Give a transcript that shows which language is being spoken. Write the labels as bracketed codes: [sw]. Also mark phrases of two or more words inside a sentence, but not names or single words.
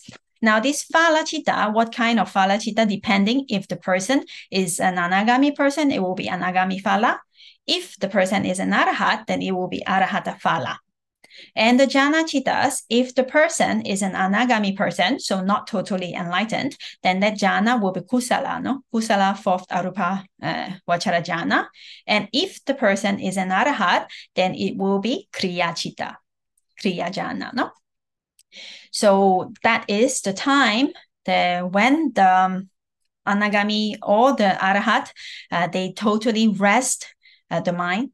[en] Now, this [pi] phala chitta, [en] what kind of [pi] phala chitta? [en] Depending if the person is an anagami person, it will be [pi] anagami phala. [en] If the person is an arahat, then it will be [pi] arahata phala. [en] And the [pi] jhana chittas, [en] if the person is an anagami person, so not totally enlightened, then that jhana will be kusala, no? [pi] Kusala 4th arupa vachara jhana. [en] And if the person is an arahat, then it will be [pi] kriya chitta, kriya jhana, [en] no? So that is the time when the anagami or the arahat, they totally rest the mind.